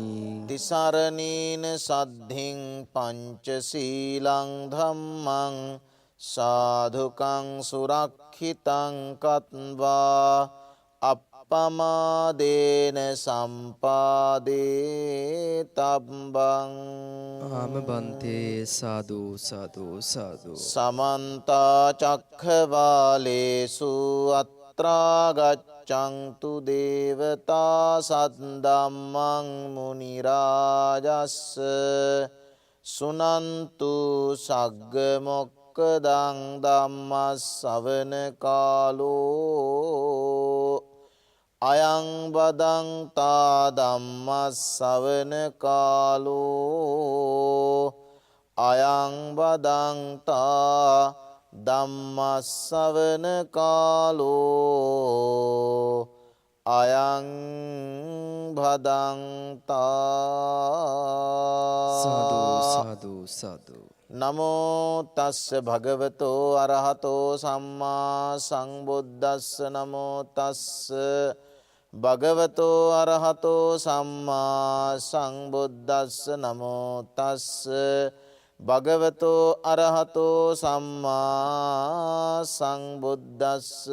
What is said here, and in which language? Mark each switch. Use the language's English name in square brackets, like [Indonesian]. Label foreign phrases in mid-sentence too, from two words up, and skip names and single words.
[Pali] තිසරණේන සද්ධින් පංචශීලං ධම්මං සාධුකං සුරක්ඛිතං කତ୍වා අප්පමාදේන සම්පාදේ තබ්බං ආම බන්තේ සාදු සාදු සාදු. සමන්ත චක්ඛවාලේසු අත්‍රා ගච්ඡන්තු දේවතා සද්දම්මං මුනි රාජස්ස සුනන්තු සග්ග මොක්ඛදං ධම්මස්සවන කාලෝ අයං බදන්තා ධම්මස්සවන කාලෝ අයං බදන්තා ධම්මස්සවන කාලෝ අයං භදන්තා සාදු සාදු සාදු. නමෝ තස්ස භගවතෝ අරහතෝ සම්මා සංබුද්දස්ස නමෝ තස්ස භගවතෝ අරහතෝ සම්මා සංබුද්දස්ස නමෝ තස්ස භගවතෝ අරහතෝ සම්මා සංබුද්දස්ස